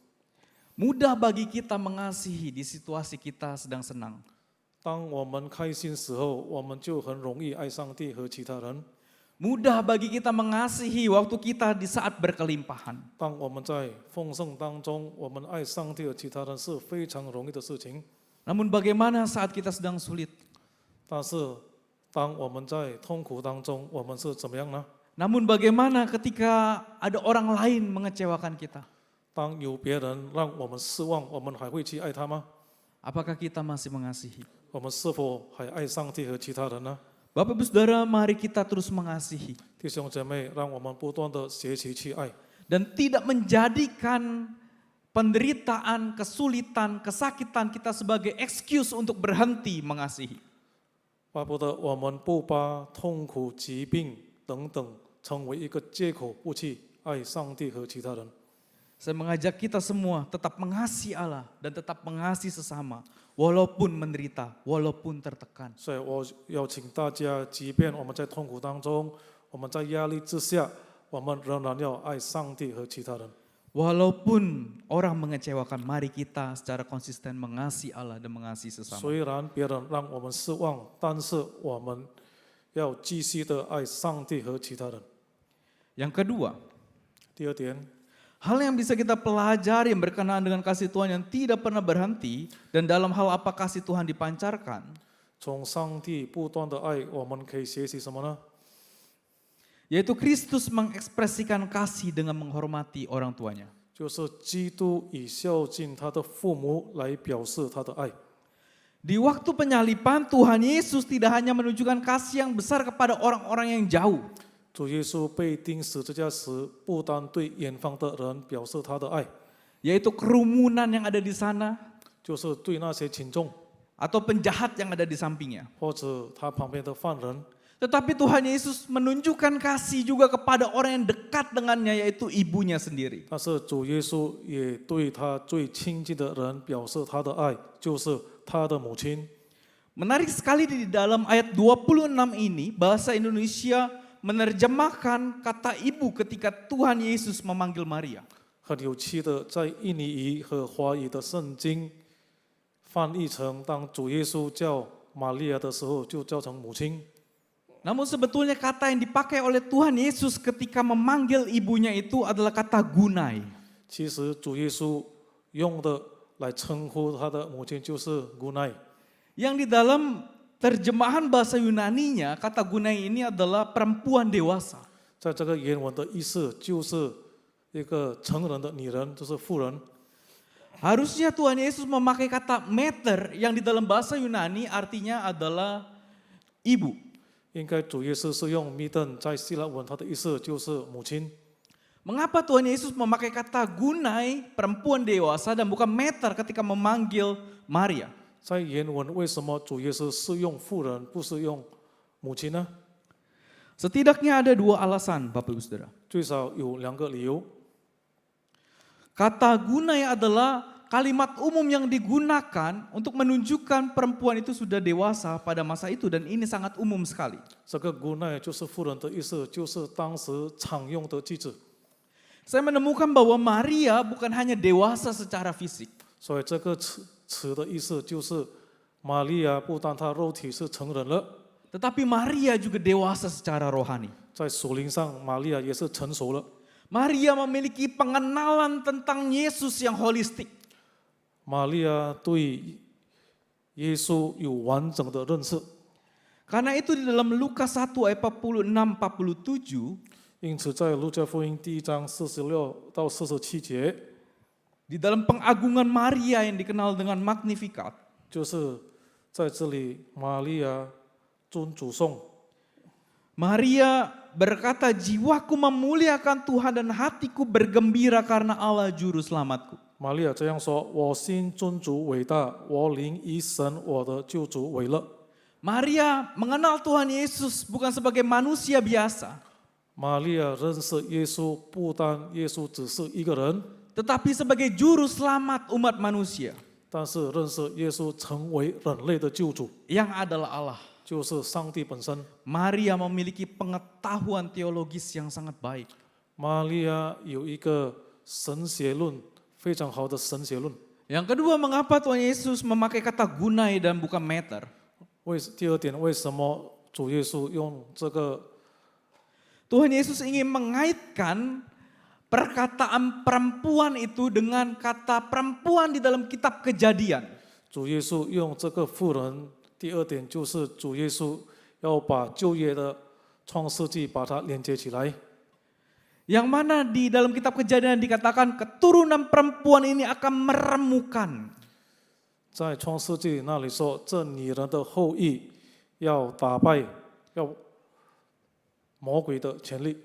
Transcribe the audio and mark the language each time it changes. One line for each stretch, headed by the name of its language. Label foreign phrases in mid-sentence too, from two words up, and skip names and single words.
Indonesian: Mudah bagi kita mengasihi di situasi kita sedang senang.
Chinese: 当我们开心时候，我们就很容易爱上帝和其他人。
Indonesian: Mudah bagi kita mengasihi waktu kita di saat berkelimpahan.
Chinese: 当我们在丰盛当中，我们爱上帝和其他人是非常容易的事情。
Indonesian: Namun bagaimana saat kita sedang sulit?
Chinese: 但是，当我们在痛苦当中，我们是怎么样呢？
Indonesian: Namun bagaimana ketika ada orang lain mengecewakan kita?
Chinese: 当有别人让我们失望，我们还会去爱他吗？
Indonesian: Apakah kita masih mengasihi?
Chinese: 我们是否还爱上帝和其他人呢？
Indonesian: Bapak Ibu Saudara, mari kita terus mengasihi
Chinese: 弟兄姐妹，让我们不断的学习去爱，
Indonesian: dan tidak menjadikan penderitaan, kesulitan, kesakitan kita sebagai excuse untuk berhenti mengasihi.
Chinese: 巴不得我们不把痛苦、疾病等等成为一个借口，不去爱上帝和其他人。
Indonesian: Saya mengajak kita semua tetap mengasihi Allah dan tetap mengasihi sesama, walaupun menderita, walaupun tertekan.
Chinese: 所以我邀请大家，即便我们在痛苦当中，我们在压力之下，我们仍然要爱上帝和其他人。
Indonesian: Walaupun orang mengecewakan, mari kita secara konsisten mengasihi Allah dan mengasihi sesama.
Chinese: 虽然别人让我们失望，但是我们要继续的爱上帝和其他人。
Indonesian: Yang kedua,
Chinese: 第二点，
Indonesian: hal yang bisa kita pelajari yang berkenaan dengan kasih Tuhan yang tidak pernah berhenti dan dalam hal apa kasih Tuhan dipancarkan,
Chinese: 从上帝不断的爱，我们可以学习什么呢？
Indonesian: yaitu Kristus mengekspresikan kasih dengan menghormati orang tuanya.
Chinese: 就是基督以孝敬他的父母来表示他的爱。
Indonesian: Di waktu penyaliban, Tuhan Yesus tidak hanya menunjukkan kasih yang besar kepada orang-orang yang jauh,
Chinese: 主耶稣被钉十字架时，不单对远方的人表示他的爱，
Indonesian: yaitu kerumunan yang ada di sana
Chinese: 就是对那些群众
Indonesian: atau penjahat yang ada di sampingnya.
Chinese: 或者他旁边的犯人。
Indonesian: Tetapi Tuhan Yesus menunjukkan kasih juga kepada orang yang dekat dengannya, yaitu ibunya sendiri.
Chinese: 但是主耶稣也对他最亲近的人表示他的爱，就是他的母亲。
Indonesian: Menarik sekali di dalam ayat 26 ini, bahasa Indonesia menerjemahkan kata ibu ketika Tuhan Yesus memanggil Maria.
Chinese: 很有趣的，在印尼语和华语的圣经翻译成，当主耶稣叫玛利亚的时候，就叫成母亲。
Indonesian: Namun sebetulnya kata yang dipakai oleh Tuhan Yesus ketika memanggil ibunya itu adalah kata gunai.
Chinese: 其实主耶稣用的来称呼他的母亲就是 gunai。
Indonesian: Yang di dalam terjemahan bahasa Yunaninya, kata gunai ini adalah perempuan dewasa.
Chinese: 在这个原文的意思就是一个成人的女人，就是妇人。
Indonesian: Harusnya Tuhan Yesus memakai kata meter yang di dalam bahasa Yunani artinya adalah ibu.
Chinese: 应该主耶稣是用 miden， 在希腊文它的意思就是母亲。
Indonesian: Mengapa Tuhan Yesus memakai kata gunai, perempuan dewasa, dan bukan meter ketika memanggil Maria?
Chinese: 在原文为什么主耶稣是用妇人，不是用母亲呢？
Indonesian: Setidaknya ada dua alasan, Bapak Ibu Saudara.
Chinese: 最少有2个理由。
Indonesian: Kata gunai adalah kalimat umum yang digunakan untuk menunjukkan perempuan itu sudah dewasa pada masa itu dan ini sangat umum sekali.
Chinese: 这个姑奈就是妇人的意思，就是当时常用的句子。
Indonesian: Saya menemukan bahwa Maria bukan hanya dewasa secara fisik,
Chinese: 所以这个词的意思就是，玛利亚不但她肉体是成人了，
Indonesian: tetapi Maria juga dewasa secara rohani.
Chinese: 在属灵上，玛利亚也是成熟了。
Indonesian: Maria memiliki pengenalan tentang Yesus yang holistik.
Chinese: 玛利亚对耶稣有完整的认识，
Indonesian: Karena itu di dalam Lukas 1 ayat 46-47,
Chinese: 因此在路加福音第1章46到47节，
Indonesian: di dalam pengagungan Maria yang dikenal dengan Magnificat,
Chinese: 就是在这里，玛利亚尊主颂。
Indonesian: Maria berkata, jiwaku memuliakan Tuhan dan hatiku bergembira karena Allah juru selamatku.
Chinese: 玛利亚这样说：“我心尊主伟大，我灵以神我的救主为乐。”
Indonesian: Maria mengenal Tuhan Yesus bukan sebagai manusia biasa,
Chinese: 玛利亚认识耶稣，不单耶稣只是一个人，
Indonesian: tetapi sebagai juru selamat umat manusia
Chinese: 但是认识耶稣成为人类的救主，
Indonesian: yang adalah Allah.
Chinese: 就是上帝本身。
Indonesian: Maria memiliki pengetahuan teologis yang sangat baik.
Chinese: 玛利亚有一个神学论，非常好的神学论。
Indonesian: Yang kedua, mengapa Tuhan Yesus memakai kata gunai dan bukan meter?
Chinese: 第二点，为什么主耶稣用这个
Indonesian: Tuhan Yesus ingin mengaitkan perkataan perempuan itu dengan kata perempuan di dalam kitab Kejadian.
Chinese: 主耶稣用这个妇人？第二点就是主耶稣要把旧约的创世纪把它连接起来。
Indonesian: Yang mana di dalam kitab Kejadian dikatakan keturunan perempuan ini akan meremukan.
Chinese: 在创世纪那里说，这女人的后裔要打败魔鬼的权力，